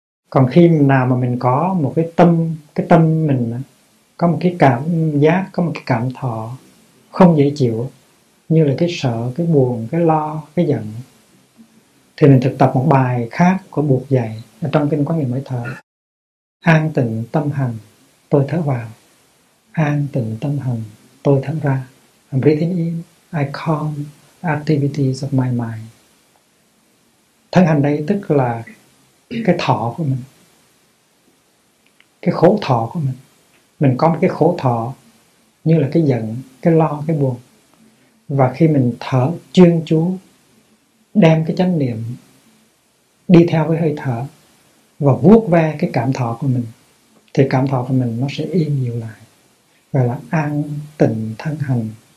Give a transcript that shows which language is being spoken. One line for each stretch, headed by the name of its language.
Vietnamese: Còn khi nào mà mình có một cái tâm, cái tâm mình có một cái cảm giác, có một cái cảm thọ không dễ chịu, như là cái sợ, cái buồn, cái lo, cái giận, thì mình thực tập một bài khác của Bụt dạy ở trong kinh Quán Niệm Hơi Thở. An tịnh tâm hành, tôi thở vào. An tịnh tâm hành, tôi thở ra.
English: I'm breathing in, I calm activities of my mind.
Vietnamese: Thân hành đây tức là cái thọ của mình, cái khổ thọ của mình. Mình có một cái khổ thọ như là cái giận, cái lo, cái buồn. Và khi mình thở chuyên chú, đem cái chánh niệm đi theo với hơi thở và vuốt ve cái cảm thọ của mình, thì cảm thọ của mình nó sẽ yên dịu lại, gọi là an tịnh thân hành.